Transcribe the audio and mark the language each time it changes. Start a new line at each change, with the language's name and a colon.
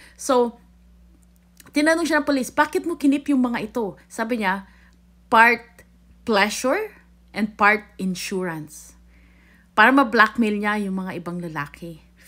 Filipino: So, tinanong siya ng police, bakit mo kinip yung mga ito? Sabi niya,
English: part pleasure and part insurance.
Filipino: Para ma-blackmail niya yung mga ibang lalaki.